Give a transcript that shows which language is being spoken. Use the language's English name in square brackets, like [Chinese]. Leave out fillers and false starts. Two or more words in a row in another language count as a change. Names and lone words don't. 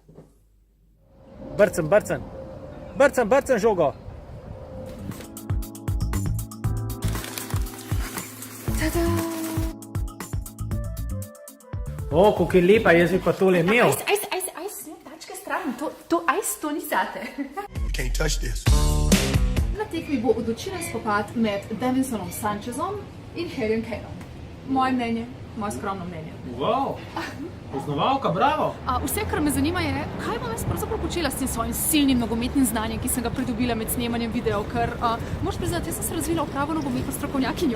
[Slovenian] Brcem žogo. Tada! O, kako je lepa, jaz bi pa tole imel. Ajs, ne, tačke stran. To ni zate. [English] Can't touch this. [Slovenian] Na tekmi bo odločilen spopad med Davinsonom Sanchezom in Harryjem Kaneom. Moje mnenje, moje skromno mnenje. Wow, poznavalka, bravo. Vse, kar me zanima je, kaj bom jaz pravzaprav počela s tem svojim silnim nogometnim znanjem, ki sem ga pridobila med snemanjem videov, ker moraš priznati, jaz sem se razvila v pravo nogometno strokovnjakinjo.